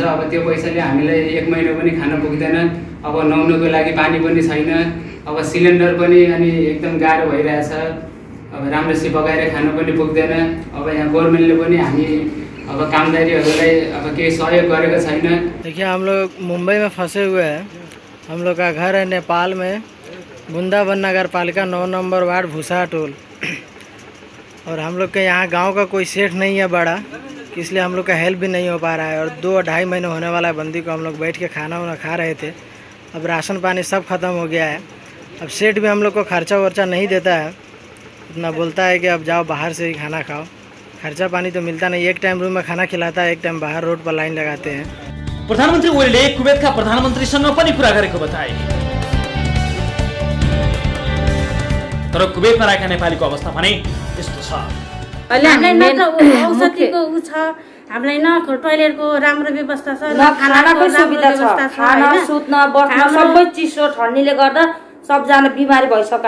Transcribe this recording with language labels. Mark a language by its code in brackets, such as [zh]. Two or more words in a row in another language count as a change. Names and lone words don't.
[ne] अब त्यो पैसाले हामीलाई 1 महिना पनि खान पुग्दैन। अब नुहाउनुको लागि पानी पनि छैन। अब सिलिन्डर पनि अनि एकदम गाह्रो भइरहेछ। अब राम्रोसित पकाएर खानु पनि पुग्दैन। अब यहाँ गभर्मेन्टले पनि हामी अब कामदारीहरूलाई अब केही सहयोग गरेको छैन। [hi] देखिए, हम लोग मुंबई में फंसे हुए हैं। हम लोग का घर है नेपाल में, वृंदावन नगर पालिका 9 नंबर वार्ड भूसा टोल। और हम लोग के यहाँ गांव का कोई सेठ नहीं है बड़ा, इसलिए हम लोग का हेल्प भी नहीं हो पा रहा है। और 2-2.5 महीने होने वाला है बंदी को। हम लोग बैठ के खाना वाना खा रहे थे। अब राशन पानी सब ख़त्म हो गया है। अब सेठ भी हम लोग को खर्चा वर्चा नहीं देता है, इतना बोलता है कि अब जाओ बाहर से ही खाना खाओ। खर्चा पानी तो मिलता नहीं। एक टाइम रूम में खाना खिलाता है, एक टाइम बाहर रोड पर लाइन लगाते हैं। [ne] प्रधानमन्त्री ओलीले कुवेतका प्रधानमन्त्रीसँग पनि कुरा गरेको बताए। तर कुवेतमा रहेका नेपालीको अवस्था भने यस्तो छ। हामीलाई न औषधिको उ छ, हामीलाई न टोयलेटको राम्रो व्यवस्था छ, न खानाको सुविधा छ, खाना सुत्न बस्न सबै चिसो ठन्डीले गर्दा सबजना बिमारी भइसक्यो।